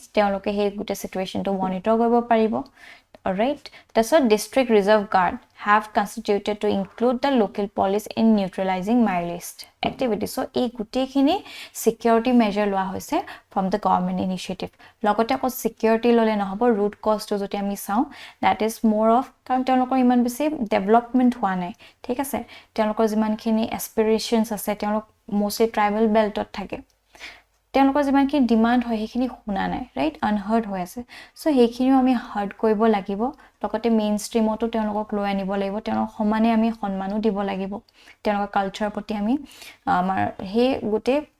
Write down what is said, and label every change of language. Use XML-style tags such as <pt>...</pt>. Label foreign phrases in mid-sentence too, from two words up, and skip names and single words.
<as>তেওঁলোকে সেই গুটে</as> <en>situation to monitor</en> <as>কৰিব পাৰিব,</as> <en>alright? That's what District Reserve Guard have constituted to include the local police in neutralizing Maoist activities. So</en> <as>এই গুটেখিনি</as> <en>security measure</en> <as>লোৱা হৈছে</as> <en>from the government initiative.</en> <as>লগতে আকৌ security ললে নহব</as> <en>root cause to</en> <as>যদি আমি চাও</as> <en>that is more of</en> <as>কাৰণ তেওঁলোকৰ ইমান বেছি development হোৱা নাই ঠিক আছে তেওঁলোকৰ যিমানখিনি aspirations আছে তেওঁলোক</as> <en>mostly tribal</en> <as>beltত থাকে তেওঁলোকৰ যিমানখিনি ডিমান্ড হয় সেইখিনি শুনা নাই</as> <en>right unheard</en> <as>হৈ আছে সো সেইখিনিও আমি হাৰ্ড কৰিব লাগিব লগতে</as> <en>main streamতো</en> <as>তেওঁলোকক লৈ আনিব লাগিব তেওঁলোক সমানে আমি সন্মানো দিব লাগিব তেওঁলোকৰ কালচাৰৰ প্ৰতি আমি আমাৰ সেই গুটে</as>